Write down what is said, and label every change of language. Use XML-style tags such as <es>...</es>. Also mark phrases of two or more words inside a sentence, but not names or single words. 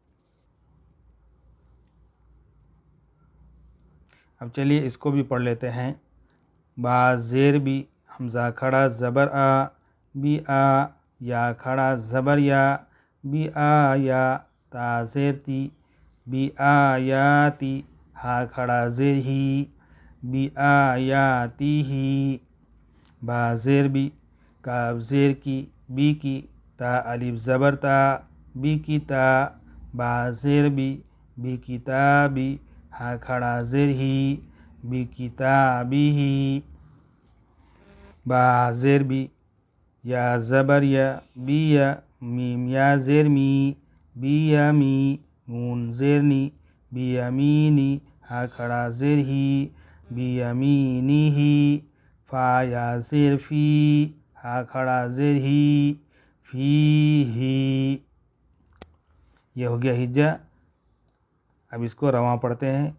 <ur>اب چلیے اس کو بھی پڑھ لیتے ہیں. با زیر بی، حمزہ کھڑا زبر آ، بی آ. یا کھڑا زبر یا، بی آ یا. تا زیر تی، بی آیاتی. ہا کھڑا زیر ہی، بی آیاتی ہی. با زیر بی، کاف زیر کی، بی کی. تا الف زبر تا، بی کی تا. با زیر بی، بی کتابی. ہا کھڑا زیر ہی، بی کتابی. با زیر بی، یا زبر یا، بی یا. میم یا زیر می، بی یمی. نون زیر نی، بی یمینی. ہا کھڑا زیر ہی، بی یمینی. فا یا زیر فی، ہا کھڑا زیر ہی، فی ہی. یہ ہو گیا ہجا. اب اس کو رواں پڑھتے ہیں.</ur>